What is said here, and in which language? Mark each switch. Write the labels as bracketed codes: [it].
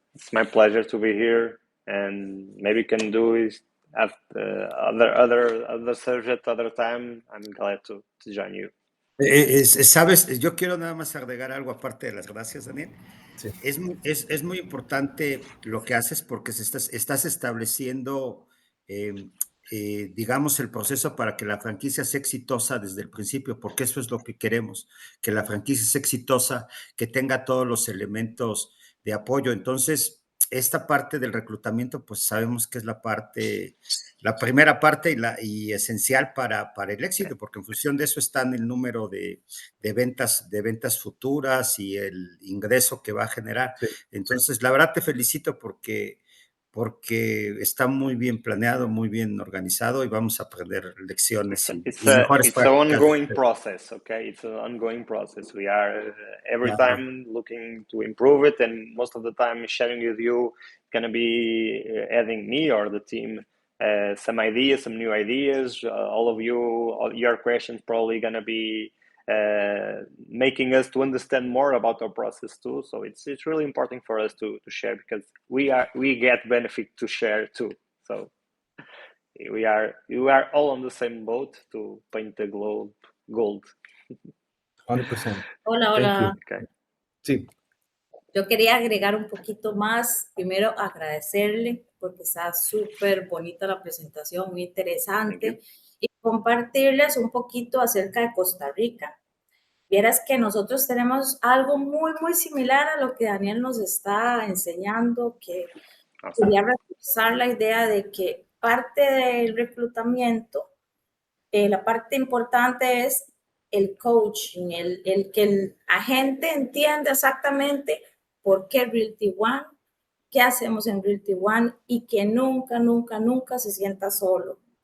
[en] It's my pleasure to be here, and maybe can do is at other subject, other time. I'm glad to join you. [es] Sabes, yo quiero nada más agregar algo aparte de las gracias, Daniel. Sí. Es muy importante lo que haces porque estás estableciendo, digamos, el proceso para que la franquicia sea exitosa desde el principio, porque eso es lo que queremos, que la franquicia sea exitosa, que tenga todos los elementos de apoyo. Entonces, esta parte del reclutamiento, pues sabemos que es la primera parte y esencial para el éxito, porque en función de eso están el número de ventas futuras y el ingreso que va a generar. Sí. Entonces, la verdad te felicito porque está muy bien planeado, muy bien organizado y vamos a aprender lecciones y mejores [en] It's an [es] prácticas. [en] ongoing process, okay? It's an ongoing process. We are every time looking to improve it, and most of the time sharing with you, gonna be adding me or the team some ideas, some new ideas. All of you, all your questions probably gonna be making us to understand more about our process too. So it's really important for us to share because we get benefit to share too. So we are all on the same boat to paint the globe gold. 100%. [es] Hola, [en] Thank you. [es] hola. [en] Okay. [es] Sí. Yo quería agregar un poquito más. Primero, agradecerle porque está súper bonita la presentación, muy interesante. Y compartirles un poquito acerca de Costa Rica. Vieras que nosotros tenemos algo muy, muy similar a lo que Daniel nos está enseñando, que quería reforzar la idea de que parte del reclutamiento, la parte importante es el coaching, el que el agente entienda exactamente por qué Realty One, qué hacemos en Realty One y que nunca, nunca, nunca se sienta solo.